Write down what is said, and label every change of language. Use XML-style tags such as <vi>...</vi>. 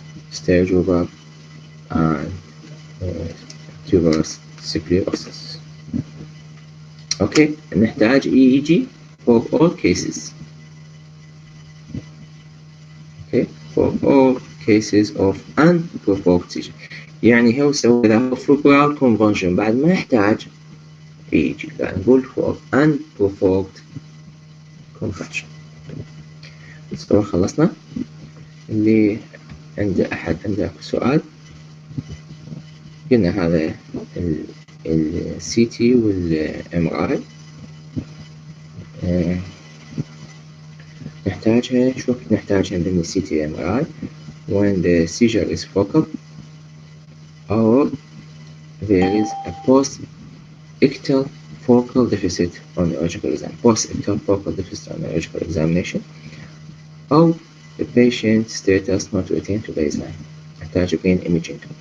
<en>Sturge Weber and tuberous sclerosis.</en> <ar>اوكي نحتاج</ar> <en>EEG for all cases. Okay for all cases of unprovoked seizure.</en> <ar>يعني هو سوى له febrile convulsion بعد ما يحتاج EEG، قاعد نقول</ar> <en>for unprovoked convulsion.</en> <ar>طبعا خلصنا. اللي عنده أحد عنده سؤال؟ قلنا هذا ال CT وال MRI نحتاجها. شو وقت نحتاجها من</ar> <en>CT MRI؟ when the seizure is focal or there is a post-ictal focal deficit on neurological exam. Post-ictal focal deficit on neurological examination أو the patient status not retained to baseline. نحتاج brain imaging.</en>